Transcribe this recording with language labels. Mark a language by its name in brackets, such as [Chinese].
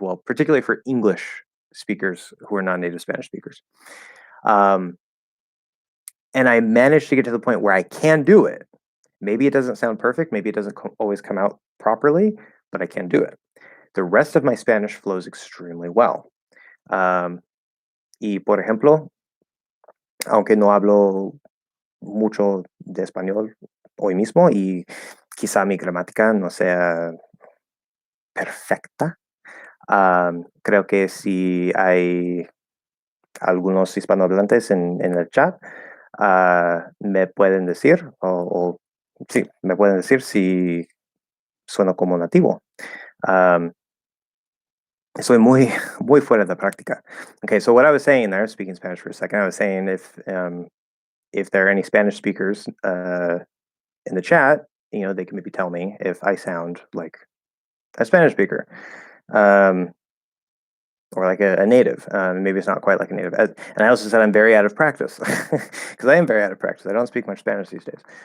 [English] Well, particularly for English speakers who are non-native Spanish speakers. And I managed to get to the point where I can do it. Maybe it doesn't sound perfect. Maybe it doesn't always come out properly, but I can do it. The rest of my Spanish flows extremely well. [Spanish] Y por ejemplo, aunque no hablo mucho de español hoy mismo y quizá mi gramática no sea perfecta, creo que si hay algunos hispanohablantes en el chat, me pueden decir, sí, me pueden decir si sueno como nativo. Soy muy, muy fuera de práctica. [English] Okay, so what I was saying there, speaking Spanish for a second, I was saying if there are any Spanish speakers in the chat, they can maybe tell me if I sound like a Spanish speaker. Or like a native. Maybe it's not quite like a native. And I also said I'm very out of practice because I am very out of practice. I don't speak much Spanish these days.